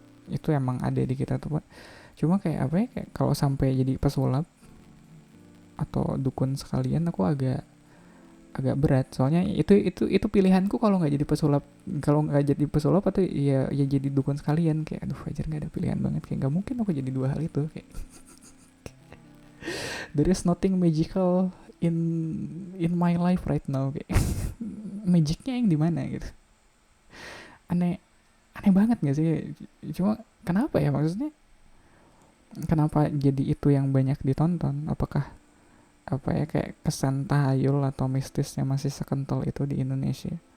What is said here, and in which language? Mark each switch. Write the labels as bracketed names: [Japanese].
[Indonesian] Itu emang ada di kita tuh Pak. Cuma kayak apa ya, kayak kalau sampai jadi pesulap atau dukun sekalian aku agak agak berat. Soalnya itu pilihanku kalau nggak jadi pesulap, kalau nggak jadi pesulap atau ya jadi dukun sekalian. Kayak aduh wajar, nggak ada pilihan banget, kayak nggak mungkin aku jadi dua hal itu. Kayak [English] there is nothing magical in my life right now. [Indonesian] Kayak magicnya yang di mana gitu. Aneh aneh banget nggak sih? Cuma kenapa ya, maksudnya kenapa jadi itu yang banyak ditonton? Apakah apa ya, kayak kesan tahayul atau mistisnya masih sekental itu di Indonesia?